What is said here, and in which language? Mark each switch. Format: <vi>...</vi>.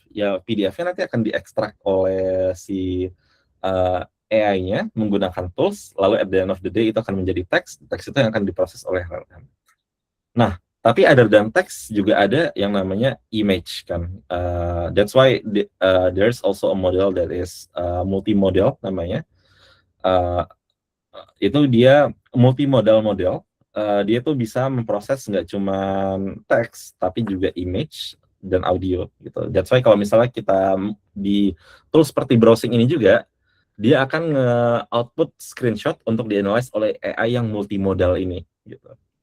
<id>Ya PDF-nya nanti akan diekstrak oleh si AI-nya menggunakan tools, lalu</id> <en>at the end of the day</en> <id>itu akan menjadi teks itu yang akan diproses oleh LLM. Nah, tapi</id> <en>other than</en> <id>teks juga ada yang namanya image kan.</id> <en>That's why there's also a model that is multimodal</en> <id>namanya. Itu dia multimodal model. Dia tuh bisa memproses nggak cuma teks tapi juga image dan audio gitu.</id> <en>That's why</en> <id>kalau misalnya kita di tools seperti browsing ini juga dia akan nge-output screenshot untuk di-analyze oleh AI yang multimodal ini gitu.</id>